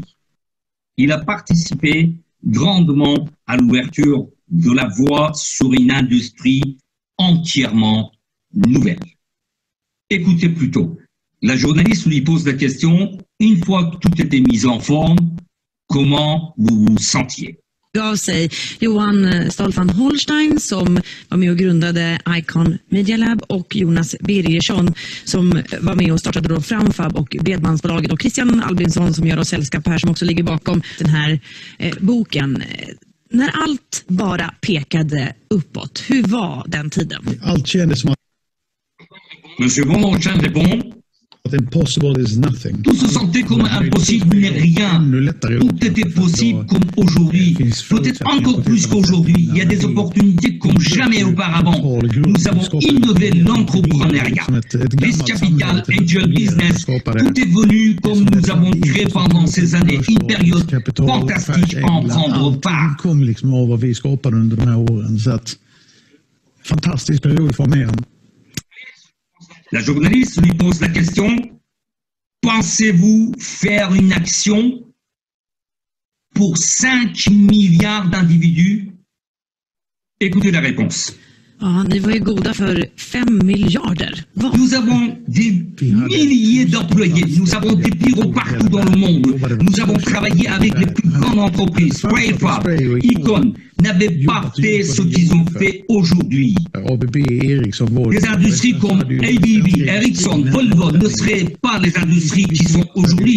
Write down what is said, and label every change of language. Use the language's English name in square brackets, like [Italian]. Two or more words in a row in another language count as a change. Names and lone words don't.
[French] Il a participé grandement à l'ouverture de la voie sur une industrie entièrement nouvelle. Écoutez plutôt, la journaliste lui pose la question, une fois que tout était mis en forme, comment vous vous sentiez? [Swedish] Gav sig Johan Stahl van Holstein som var med och grundade Icon Media Lab och Jonas Birgersson som var med och startade då Framfab och Bredbandsbolaget och Christian Albinsson som gör oss sällskap här som också ligger bakom den här boken. När allt bara pekade uppåt, hur var den tiden? Allt kändes som att [French] Monsieur von Holstein répond. [English] impossible is nothing. [French] Tout se sentait comme impossible n'est rien. Tout était possible comme aujourd'hui. Peut-être encore plus qu'aujourd'hui. Il y a des opportunités comme jamais auparavant. Nous avons innové l'entrepreneuriat. [English] Risk Capital, Angel Business, [French] tout est venu comme nous avons créé pendant ces années. Une période fantastique à en prendre part. [Swedish] Det kom liksom av vad vi skapade under de här åren. Så att, fantastisk period för mig. [French] La journaliste lui pose la question, pensez-vous faire une action pour 5 milliards d'individus? Écoutez la réponse. [Swedish] Ja, ni var ju goda för 5 miljarder. [French] Nous avons des milliers d'employés, nous avons des bureaux partout dans le monde, nous avons travaillé avec les plus grandes entreprises. Fab, Icon n'avaient pas fait ce qu'ils ont fait aujourd'hui. Les industries comme ABB, Ericsson, Volvo ne seraient pas les industries qui sont aujourd'hui.